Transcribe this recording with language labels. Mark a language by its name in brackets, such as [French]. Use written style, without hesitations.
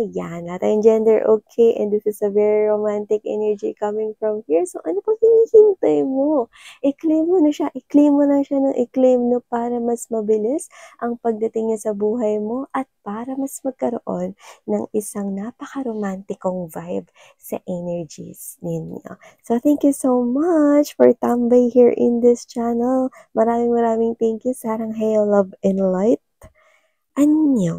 [Filipino] Yan, lahat tayong [English] gender okay, and this is a very romantic energy coming from here. [Filipino] So, ano pang hinihintay mo? I-claim mo na siya, i-claim mo na siya ng i-claim, no? Para mas mabilis ang pagdating niya sa buhay mo at para mas magkaroon ng isang napaka-romantikong vibe sa energies ninyo. [English] So, thank you so much for tambay here in this channel. Maraming thank you. Sarang hail, love, and light. [Korean] 안녕.